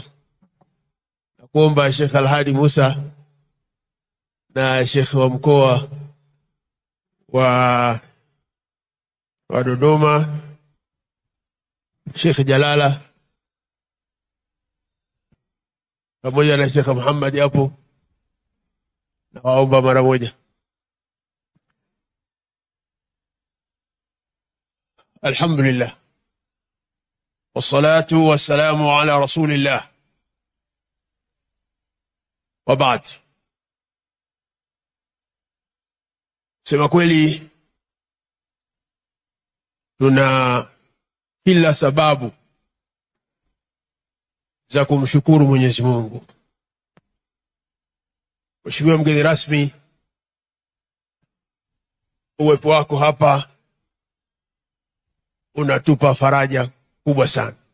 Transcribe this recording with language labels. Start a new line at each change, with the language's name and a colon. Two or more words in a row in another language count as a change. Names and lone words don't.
Swahili: Nakuomba Sheikh Al-Hadi Musa na Sheikh wa mkoa wa Dodoma, Sheikh Jalala pamoja na Sheikh Muhammad hapo, na waomba mara moja.
Arabic: الحمد لله والصلاة والسلام على رسول الله وبعد.
Swahili: Sema kweli tuna kila sababu za kumshukuru Mwenyezi Mungu. Mheshimiwa mgeni rasmi, uwepo wako hapa unatupa faraja kubwa sana.